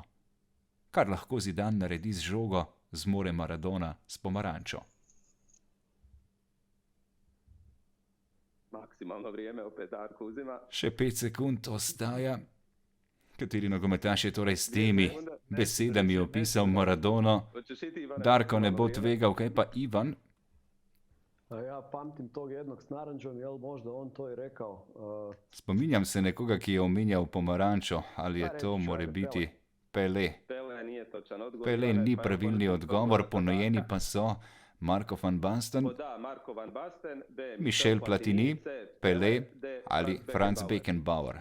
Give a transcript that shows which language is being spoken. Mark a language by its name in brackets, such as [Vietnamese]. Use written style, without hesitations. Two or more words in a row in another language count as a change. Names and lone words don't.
[Slovenian] Kar lahko Zidane naredi z žogo, zmore Maradona s pomarančo? [Croatian] Maksimalno vrijeme opet Darko uzima. [Slovenian] Še 5 sekund ostaja. Kateri nogometaš je torej s temi besedami opisal Maradono? Darko ne bo tvegal, kaj pa Ivan? [Croatian] Ja pamtim tog jednog s naranđom, jel možda on to i rekao? [Slovenian] Spominjam se nekoga, ki je omenjal pomarančo, ali je to more biti Pelé. Pelé ni pravilni odgovor, ponujeni pa so Marco van Basten, Michel Platini, Pelé ali Franz Beckenbauer.